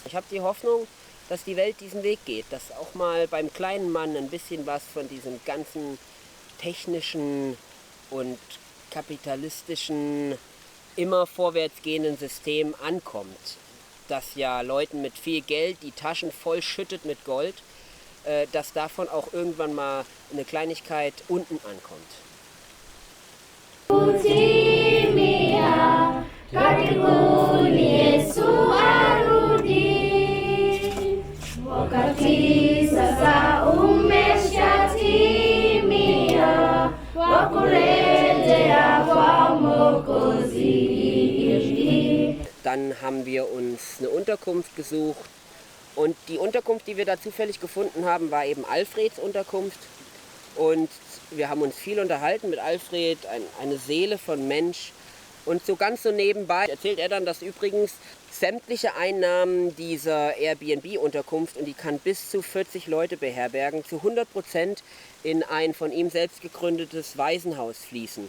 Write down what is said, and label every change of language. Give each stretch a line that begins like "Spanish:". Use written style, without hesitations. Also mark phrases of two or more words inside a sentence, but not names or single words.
German: Ich habe die Hoffnung, dass die Welt diesen Weg geht. Dass auch mal beim kleinen Mann ein bisschen was von diesem ganzen technischen und kapitalistischen, immer vorwärts gehenden System ankommt. Das ja Leuten mit viel Geld die Taschen voll schüttet mit Gold, dass davon auch irgendwann mal eine Kleinigkeit unten ankommt.
Swahili: Wakati sasa umeshatimia wa kurejea kwa Mwokozi.
German: Dann haben wir uns eine Unterkunft gesucht und die Unterkunft, die wir da zufällig gefunden haben, war eben Alfreds Unterkunft. Und wir haben uns viel unterhalten mit Alfred, eine Seele von Mensch. Und so ganz so nebenbei erzählt er dann, dass übrigens sämtliche Einnahmen dieser Airbnb-Unterkunft, und die kann bis zu 40 Leute beherbergen, zu 100% in ein von ihm selbst gegründetes Waisenhaus fließen.